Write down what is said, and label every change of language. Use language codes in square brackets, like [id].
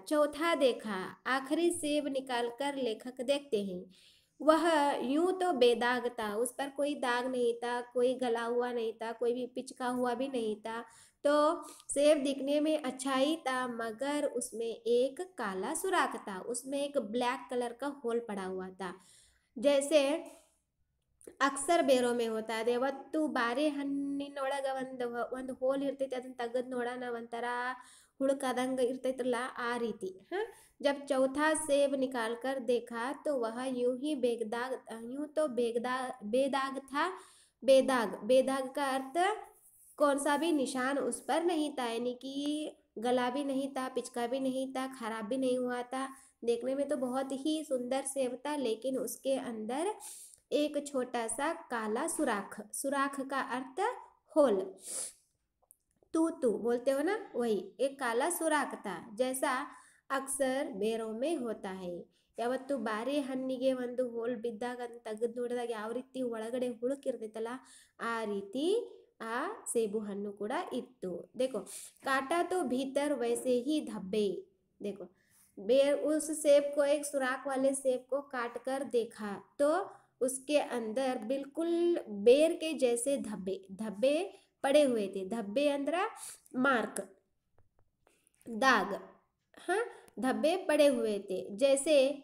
[hi] चौथा देखा, आखिरी सेब निकालकर लेखक देखते हैं, वह यूं तो बेदाग था, उस पर कोई दाग नहीं था, कोई गला हुआ नहीं था, कोई भी पिचका हुआ भी नहीं था। तो सेब दिखने में अच्छा ही था, मगर उसमें एक काला सुराख था, उसमें एक ब्लैक कलर का होल पड़ा हुआ था। जैसे ಅಕ್ಸರ್ ಬೇರೋ ಮೇ ಹೋತಾ [kn] ಇದೆ, ಯಾವತ್ತು ಬಾರೆಹಣ್ಣಿನೊಳಗೆ ಒಂದು ಹೋಲ್ ಇರ್ತೈತಿ, ಅದನ್ನ ತೆಗೆದು ನೋಡೋಣ ಒಂಥರ ಹುಳುಕಾದಂಗೆ ಇರ್ತೈತ್ರಲ್ಲ, ಆ ರೀತಿ। [hi] हाँ, जब चौथा सेब निकाल कर देखा तो वह यूं तो बेदाग था। बेदाग, बेदाग का अर्थ कौन सा भी निशान उस पर नहीं था, यानी कि गला भी नहीं था, पिचका भी नहीं था, खराब भी नहीं हुआ था। देखने में तो बहुत ही सुंदर सेब था, लेकिन उसके अंदर एक छोटा सा काला सुराख, सुराख का अर्थ होल, तू बोलते हो ना, वही एक काला सुराख था, जैसा अक्सर ಬೇರೋ में होता है। [kn] ಯಾವತ್ತು ಬಾರೆಹಣ್ಣಿಗೆ ಒಂದು ಹೋಲ್ ಬಿದ್ದಾಗ ಅದನ್ನ ತೆಗೆದು ನೋಡಿದಾಗ ಯಾವ ರೀತಿ ಒಳಗಡೆ ಹುಳುಕಿರ್ತೈತಲ್ಲ, ಆ ರೀತಿ ಆ ಸೇಬು ಹಣ್ಣು ಕೂಡ ಇತ್ತು। [hi] देखो काटा तो भीतर वैसे ही धब्बे। देखो उस सेब को, एक सुराख वाले सेब को काट कर देखा तो उसके अंदर बिल्कुल बेर के जैसे धब्बे धब्बे पड़े हुए थे। धब्बे अंदर मार्क, दाग, हाँ, धब्बे पड़े हुए थे, जैसे